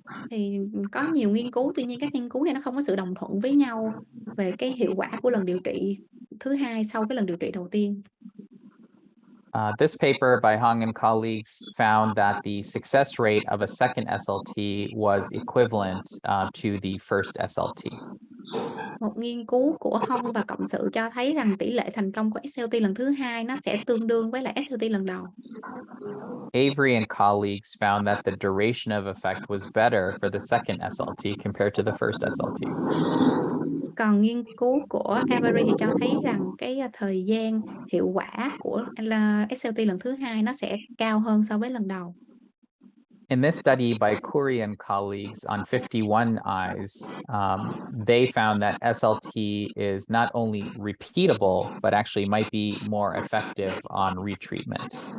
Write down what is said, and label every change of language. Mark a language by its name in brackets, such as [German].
[Vietnamese] Thì có nhiều nghiên cứu, tuy nhiên các nghiên cứu này nó không có sự đồng thuận với nhau về cái hiệu quả của lần điều trị thứ hai sau cái lần điều trị đầu tiên. [English] This paper by Hong and colleagues found that the success rate of a second SLT was equivalent to the first SLT. [Vietnamese] Một nghiên cứu của Hong và cộng sự cho thấy rằng tỷ lệ thành công của SLT lần thứ hai nó sẽ tương đương với lại SLT lần đầu. [English] Avery and colleagues found that the duration of effect was better for the second SLT compared to the first SLT. [Vietnamese] Còn nghiên cứu của Avery thì cho thấy rằng cái thời gian hiệu quả của SLT lần thứ hai nó sẽ cao hơn so với lần đầu. [English] In this study by Khoury and colleagues on 51 eyes, they found that SLT is not only repeatable, but actually might be more effective on retreatment.